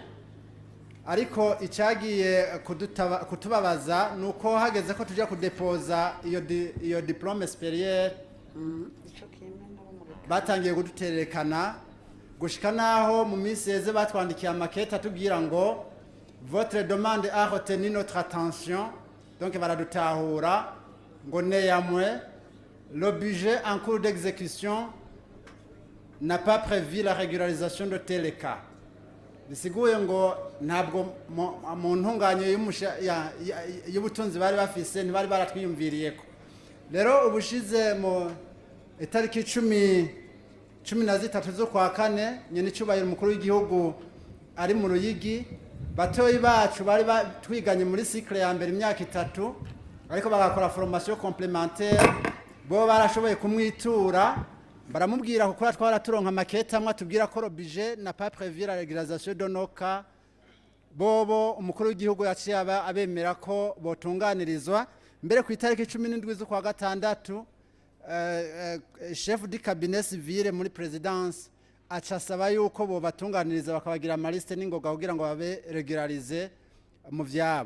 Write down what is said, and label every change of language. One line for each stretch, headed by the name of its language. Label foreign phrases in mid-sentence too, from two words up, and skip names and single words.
Rundi: Ariko icyagiye kutubabaza nuko hageze ko tujya kudepoza iyo
French: diplome supérieure
Rundi: batangiye kuduterekana gushika naho mu minsi yeze batwandikiye amakete atubwira ngo
French: votre demande a retenu notre attention,
Rundi: donc baradutahura ngo
French: néanmoins le budget en cours d'exécution n'a pas prévu la régularisation de tel cas.
Rundi: Bisiguye ngo ntabwo mu ntunganye y'ubutunzi bari bafise ntibari baratwiyumviriyeko. Rero ubushize mu itariki 13 zo kwa kane nyene cyubahiro umukuru w'igihugu ari mu Ruyigi batoyi bacu bari twiganye muri cycle ya mbere imyaka 3 ariko bagakora
French: formation complémentaire
Rundi: bo barashoboye kumwitura baramubwira kuko twaraturonka makete amwe tubwira ko robije na
French: pas prévu la régularisation de nos cas.
Rundi: Bobo umukuru w'igihugu yaciye abemera ko botunganirizwa mbere ku itariki 17 zo kwa gatandatu.
French: Chef du cabinet civil
Rundi: muri présidence acasaba yuko bo batunganiriza bakabagira amaliste n'ingoga kugira ngo babe regularize mu vyabo.